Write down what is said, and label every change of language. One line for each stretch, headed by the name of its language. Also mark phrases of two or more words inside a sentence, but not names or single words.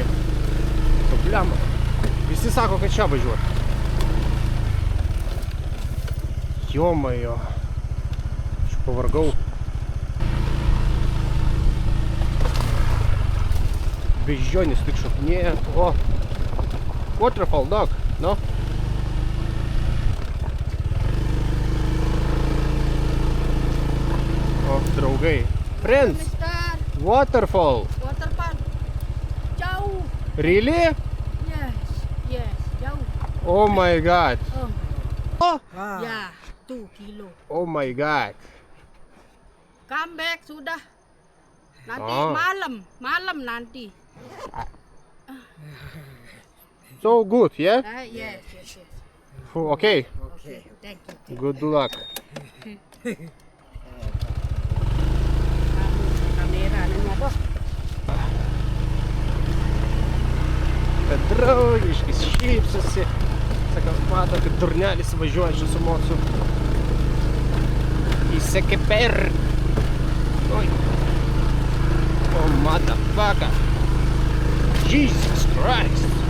Lithuanian: Problema. Visi sako, kad čia važiuoti. Jomajo. Aš pavargau. Beždžionys tik šokinėja. O.
English: Waterfall dog, no?
Lithuanian: O, draugai.
English: Friends. Waterfall. Waterfall. Jauh. Really? Yes, jauh. Oh my god. Oh.
Indonesian: Ya, 2 kilo.
English: Oh my god. Come back
Indonesian: sudah. Nanti
English: Oh.
Indonesian: malam nanti.
English: So good, yeah? Yes. Okay. Okay, thank you. Good luck.
Indonesian: Kamera nanya
Lithuanian: Draugiškai šypsosi. Sako, mato, kad durnelis važiuoja su mocu. Įsekė per. Oi.
English: Oh, motherfucker. Jesus Christ.